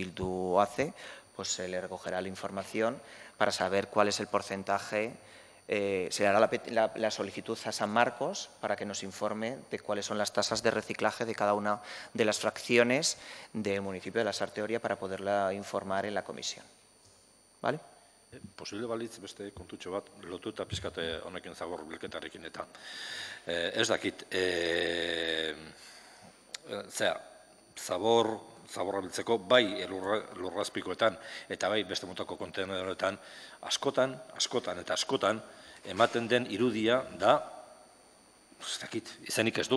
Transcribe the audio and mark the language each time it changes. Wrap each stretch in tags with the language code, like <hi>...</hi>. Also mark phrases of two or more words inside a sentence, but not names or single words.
<es>Bildu hace, pues se le recogerá la información para saber cuál es el porcentaje. Se hará la solicitud a San Marcos para que nos informe de cuáles son las tasas de reciclaje de cada una de las fracciones del municipio de Lasarte Oria para poderla informar en la comisión. ¿Vale?</es> <eu>Posible balitz beste kontutxo bat, lotuta pizkate honekin zabor bilketarekin eta. Ez dakit, zaborra biltzeko, bai lurrazpikoetan eta bai beste motako kontenedoretan askotan eta askotan ematen den irudia da, ez dakit, izenik ez du.</eu>